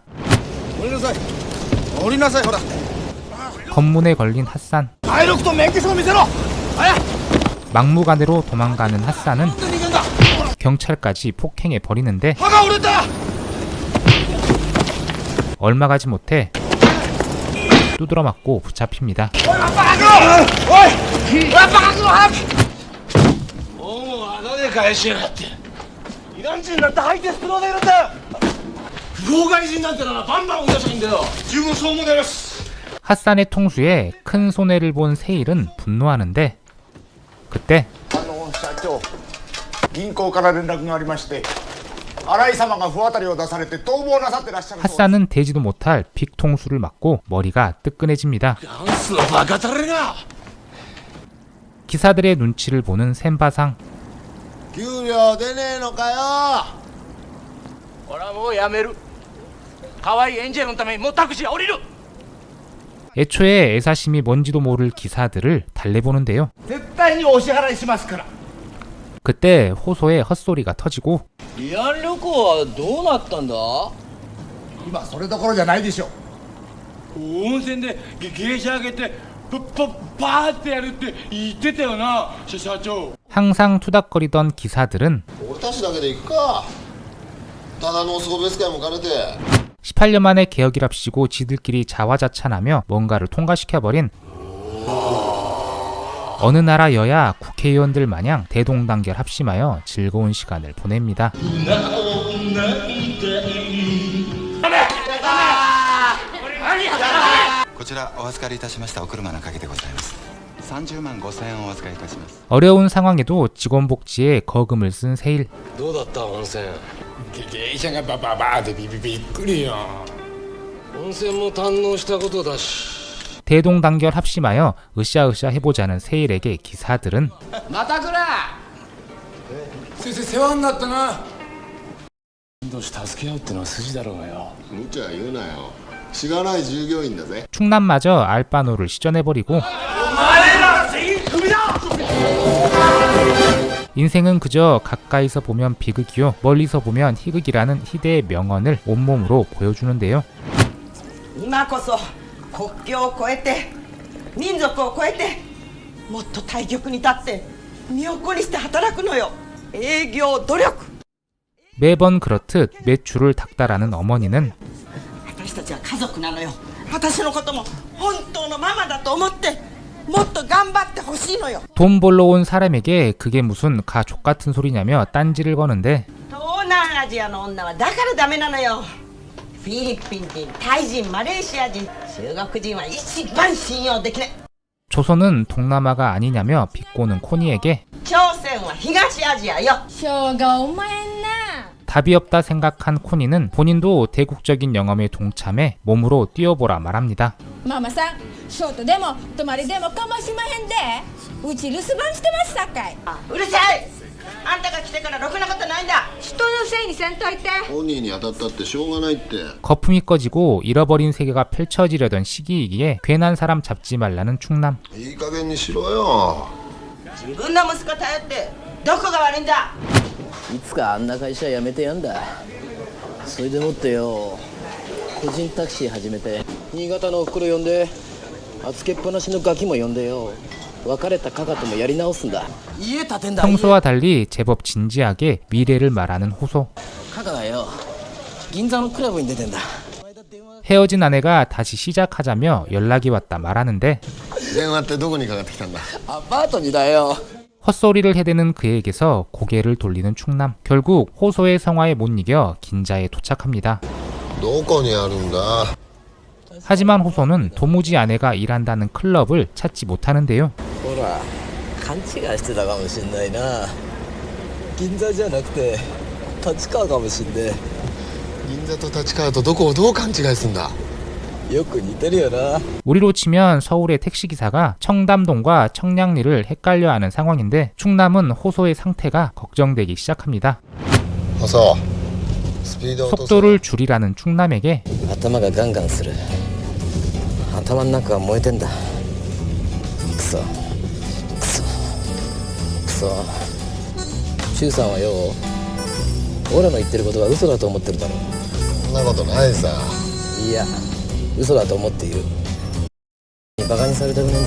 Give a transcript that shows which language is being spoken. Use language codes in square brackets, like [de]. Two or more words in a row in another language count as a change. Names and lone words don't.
[ja] 降りなさい。降りなさいほら。 [ko] 검문에 걸린 핫산. [ja] 体力と免許証見せろ。早い。 [ko] 막무가내로 도망가는 핫산은 경찰까지 폭행해 버리는데 얼마 가지 못해 두드러 맞고 붙잡힙니다. 핫산의 통수에 큰 손해를 본 세일은 분노하는데 그때 [ja] 社長、銀行から連絡がありまして、新井様が不当たりを出されて逃亡なさってらっしゃる。 [ko] 핫산은 대지도 못할 빅 통수를 맞고 머리가 뜨끈해집니다. 기사들의 눈치를 보는 셈바상. [ja] 給料出ねえのかよ。俺はもうやめる。可愛いエンジェルのためにもうタクシーは降りる。 [ko] 애초에 애사심이 뭔지도 모를 기사들을 달래보는데요. [ja] 絶対にお支払いしますから。 [ko] 그때 호소의 헛소리가 터지고 [ja] 慰安旅行はどうなったんだ。今それどころじゃないでしょ。温泉で芸者上げてパーってやるって言ってたよな、社長。 [ko] 항상 투닥거리던 기사들은 [ja] 俺たちだけで行くか。ただの送別会も兼ねて。 [ko] 18년 만에 개혁이랍시고 지들끼리 자화자찬하며 뭔가를 통과시켜버린 어느 나라 여야 국회의원들 마냥 대동단결 합심하여 즐거운 시간을 보냅니다. [ja] こちらお預かりいたしましたお車の鍵でございます。30万5千円をお預かりいたします。 [ko] 어려운 상황에도 직원복지에 거금을 쓴 세일. [ja] どうだった温泉。芸者がバババーでびっくりよ。温泉も堪能したことだし。 [ko] 대동단결 합심하여 으쌰으쌰 해보자는 세일에게 기사들은 [ja] また来ら。先生世話になったな。どうし助け合うってのは筋だろうがよ。無茶言うなよ。しがない従業員だぜ。 [ko] 충남마저 알바노를 시전해버리고 [ja] お前ら全員クビ [ko] 인생은 그저 가까이서 보면 비극이요 멀리서 보면 희극이라는 희대의 명언을 온몸으로 보여주는데요. [ja] 今こそ国境を越えて民族を越えてもっと対極に立って身を粉にして働くのよ。営業努力。 [ko] 매번 그렇듯 매출을 닥달하는 어머니는 [ja] 私たちは家族なのよ。私のことも本当のママだと思ってもっと頑張ってほしいのよ。 [ko] 돈 벌러 온 사람에게 그게 무슨 가족 같은 소리냐며 딴지를 거는데 [ja] 東南アジアの女はだからダメなのよ。フィリピン人、タイ人、マレーシア人、中国人は一番信用できない。 [ko] 조선은 동남아가 아니냐며 비꼬는 코니에게 [ja] 朝鮮は東アジアよ。 [ko] 답이 없다 생각한 코니는 본인도 대국적인 영업에 동참해 몸으로 뛰어보라 말합니다. [ja] ママさん、ショートでも泊まりでもかましまへんで。うち留守番してますさかい。うるさい。あんたが来てからろくなことないんだ。人のせいにせんといて。本人に当たったってしょうがないって。 [ko] 거품이 꺼지고 잃어버린 세계가 펼쳐지려던 시기이기에 괜한 사람 잡지 말라는 충남. [ja] いい加減にしろよ。自分の息子頼ってどこが悪いんだ。いつかあんな会社辞めてやんだ。それでもってよ、個人タクシー始めて新潟のおふくろ呼んで預けっぱなしのガキも呼んでよ、別れたカカともやり直すんだ。家建てんだ。 [ko] 평소와 달리 제법 진지하게 미래를 말하는 호소. [ja] カカがよ、銀座のクラブに出てんだ。 [ko] 헤어진 아내가 다시 시작하자며 연락이 왔다 말하는데 [ja] 電話ってどこにかかってきたんだ。アパートにだよ。 [ko] 헛소리를 해대는 그에게서 고개를 돌리는 충남. 결국 호소의 성화에 못 이겨 긴자에 도착합니다. [ja] どこにあるんだ。 [ko] 하지만 호소는 도무지 아내가 일한다는 클럽을 찾지 못하는데요. [ja] ほら、勘違いしてたかもしんないな。銀座じゃなくて立川かもしんねえ。銀座と立川とどこをどう勘違いすんだ。よく似てるよな。 [ko] 우리로 치면 서울의 택시기사가 청담동과 청량리를 헷갈려하는 상황인데 충남은 호소의 상태가 걱정되기 시작합니다. [ja] ホソ、スピード落とせ。 [ko] 속도를 줄이라는 충남에게 [ja] 頭がガンガンする。頭の中が燃えてんだ。クソクソクソ。周さんはよ、俺の言ってることが嘘だと思ってるだろ。そんなことないさ。いや、嘘だと思っている。バカにされたくねえんだ。